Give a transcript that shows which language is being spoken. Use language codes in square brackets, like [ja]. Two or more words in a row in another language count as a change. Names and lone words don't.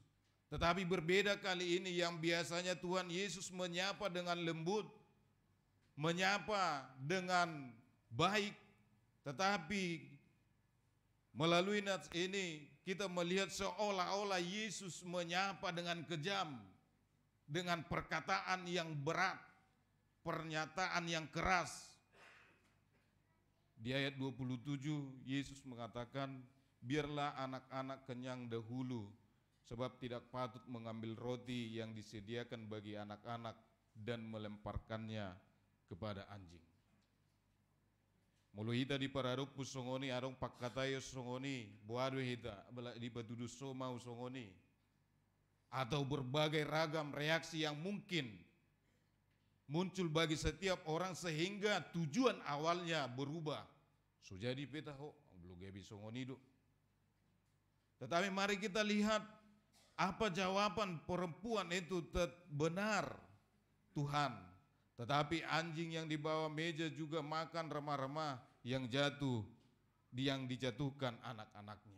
[id] Tetapi berbeda kali ini, yang biasanya Tuhan Yesus menyapa dengan lembut, menyapa dengan baik, tetapi melalui nats ini kita melihat seolah-olah Yesus menyapa dengan kejam, dengan perkataan yang berat, pernyataan yang keras. Di ayat 27 Yesus mengatakan, biarlah anak-anak kenyang dahulu, sebab tidak patut mengambil roti yang disediakan bagi anak-anak dan melemparkannya kepada anjing. [bbc] Mulu hita di pararupu songoni arong pakkatayo songoni, buadu hita di batudu somau songoni, [id] atau berbagai ragam reaksi yang mungkin muncul bagi setiap orang sehingga tujuan awalnya berubah. [bbc] So jadi peta ho belum gebi songoni do. [id] Tetapi mari kita lihat apa jawaban perempuan itu. Benar Tuhan, tetapi anjing yang di bawah meja juga makan remah-remah yang dijatuhkan anak-anaknya.